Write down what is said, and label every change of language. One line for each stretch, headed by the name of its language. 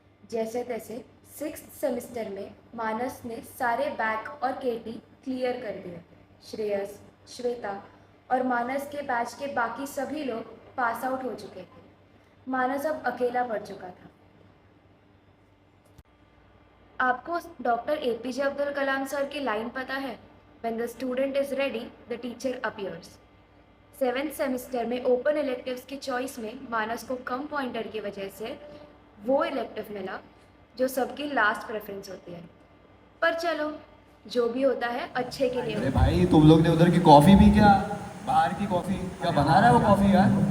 Hindi: जैसे तैसे 6th semester में मानस ने सारे बैक और केटी क्लियर कर दिए. श्रेयस, श्वेता और मानस के बैच के बाकी सभी लोग पास आउट हो चुके थे. मानस अब अकेला पड़ चुका था. आपको doctor APJ Abdul Kalam sir की लाइन पता है?
English: When the student is ready, the teacher appears.
Hindi: 7th semester में ओपन इलेक्टिव्स की चॉइस में मानस को कम पॉइंटर की वजह से वो इलेक्टिव मिला जो सबकी लास्ट प्रेफरेंस होती है. पर चलो, जो भी होता है अच्छे के लिए अरे होता है. भाई तुम लोग ने उधर की कॉफी पी क्या? बाहर की कॉफी क्या बना रहा है वो कॉफी यार?